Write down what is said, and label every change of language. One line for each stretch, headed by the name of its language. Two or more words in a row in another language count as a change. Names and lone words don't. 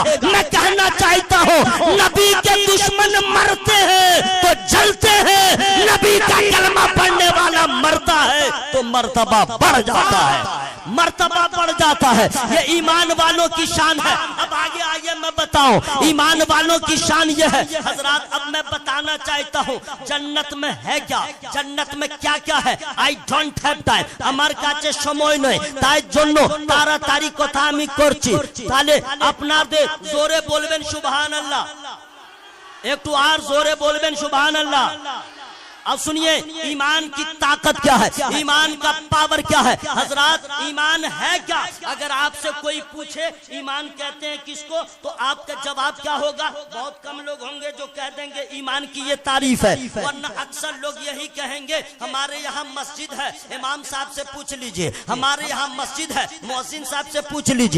Urdu: میں کہنا چاہتا ہوں، نبی کے دشمن مرتے ہیں تو جلتے ہیں، نبی کا کلمہ پڑھنے والا مرتا ہے تو مرتبہ بڑھ جاتا ہے، مرتبہ بڑھ جاتا ہے۔ یہ ایمان والوں کی شان ہے۔ اب آگے آئیے میں بتاؤں ایمان والوں کی شان یہ ہے۔ حضرات اب میں بتانا چاہتا ہوں جنت میں ہے کیا، جنت میں کیا کیا ہے۔
English: I don't have time,
Bangla: আমার কাছে সময় নেই, তাই জন্য তাড়াতাড়ি কথা আমি করছি। তাহলে আপনাদের জোরে বলবেন সুবহানাল্লাহ, একটু আর জোরে বলবেন সুবহানাল্লাহ।
Urdu: اب سنیے ایمان کی طاقت کیا ہے، ایمان کا پاور کیا ہے۔ حضرات ایمان ہے کیا؟ اگر آپ سے کوئی پوچھے ایمان کہتے ہیں کس کو، تو آپ کا جواب کیا ہوگا؟ بہت کم لوگ ہوں گے جو کہہ دیں گے ایمان کی یہ تعریف ہے، ورنہ اکثر لوگ یہی کہیں گے ہمارے یہاں مسجد ہے، امام صاحب سے پوچھ لیجئے، ہمارے یہاں مسجد ہے، مؤذن صاحب سے پوچھ لیجئے۔